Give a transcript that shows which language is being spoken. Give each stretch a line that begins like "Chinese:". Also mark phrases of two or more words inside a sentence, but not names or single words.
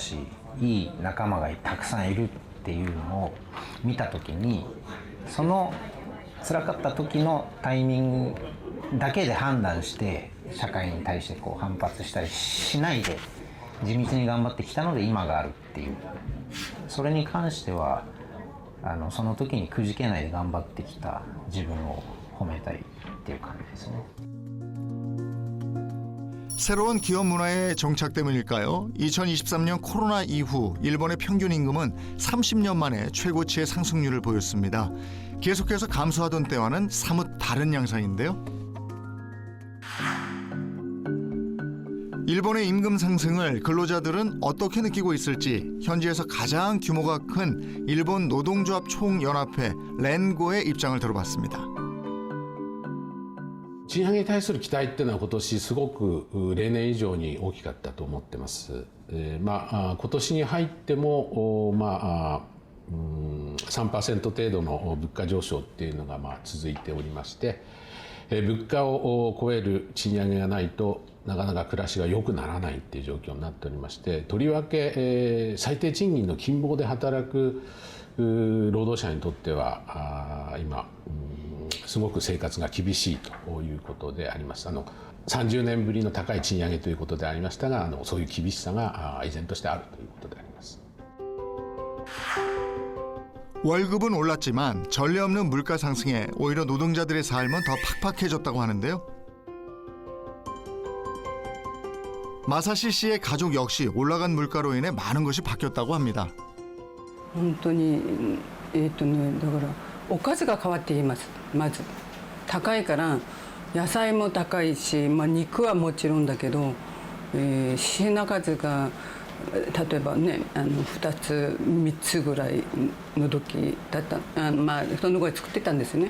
Japanese: し、いい仲間がたくさんいるっていうのを見た時に、その辛かった時のタイミングだけで判断して社会に対して反発したりしないで地道に頑張ってきたので今があるっていう、それに関してはその時にくじけないで頑張ってきた自分を褒めたいっていう感じですね。
Korean: 새로운 기업 문화의 정착 때문일까요? 2023년 코로나 이후 일본의 평균 임금은 30년 만에 최고치의 상승률을 보였습니다. 계속해서 감소하던 때와는 사뭇 다른 양상인데요. 일본의 임금 상승을 근로자들은 어떻게 느끼고 있을지 현지에서 가장 규모가 큰 일본 노동조합 총연합회 렌고의 입장을 들어봤습니다.
Japanese: 賃上げに対する期待っていうのは今年すごく例年以上に大きかったと思ってます。今年に入っても3% 程度の物価上昇っていうのが続いておりまして、物価を超える賃上げがないとなかなか暮らしが良くならないっていう状況になっておりまして、とりわけ最低賃金の勤労で働く労働者にとっては今すごく生活が厳しいということであります。30年ぶりの高い賃上げということでありましたが、そういう厳しさが依然としてあるということであります。
Korean: 월급은 올랐지만 전례 없는 물가 상승에 오히려 노동자들의 삶은 더 팍팍해졌다고 하는데요. 마사시 씨의 가족 역시 올라간 물가로 인해 많은 것이 바뀌었다고 합니다.
Japanese: 本当にだからおかずが変わっています。まず高いから野菜も高いし、肉はもちろんだけど、品数が例えばね2つ3つぐらいの時だった、そのぐらい作ってたんですね。